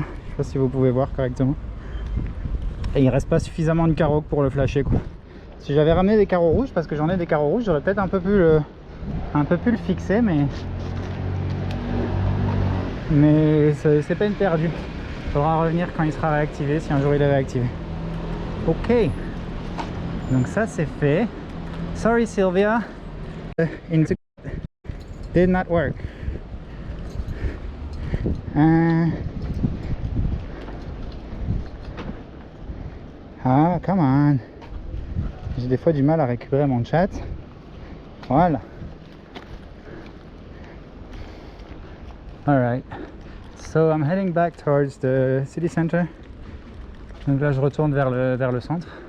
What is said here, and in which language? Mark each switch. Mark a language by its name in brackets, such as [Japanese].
[French] Je sais pas si vous pouvez voir correctement. Et il reste pas suffisamment de carreaux pour le flasher quoi. Si j'avais ramené des carreaux rouges, parce que j'en ai des carreaux rouges, j'aurais peut-être un peu pu le fixer, mais c'est peine perdue. Il faudra revenir quand il sera réactivé, si un jour il est réactivé. Ok, donc ça c'est fait. [English] Sorry Sylvia, did not work. Ah, come on. [French] J'ai des fois du mal à récupérer mon chat. Voilà. [English] Alright. So I'm heading back towards the city center. [French] Donc là je retourne vers le centre.